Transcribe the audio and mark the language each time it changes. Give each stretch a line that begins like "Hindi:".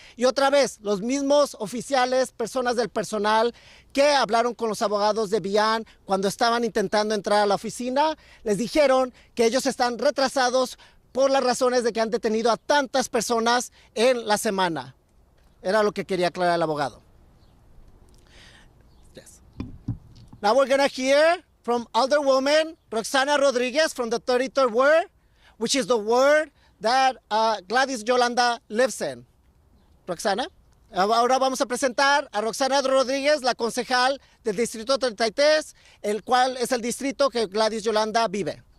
Spanish: Y otra vez, los mismos oficiales, personas del personal que hablaron con los abogados de Beyond cuando estaban intentando entrar a la oficina, les dijeron que ellos están retrasados por las razones de que han detenido a tantas personas en la semana. Era lo que quería aclarar el abogado.
English: Now we're going to hear from Alderwoman Roxana Rodriguez from the 33rd Ward, which is the ward that Gladys Yolanda lives in. Roxana.
Spanish: Ahora vamos a presentar a Roxana Rodríguez, la concejal del Distrito 33, el cual es el distrito que Gladys Yolanda vive.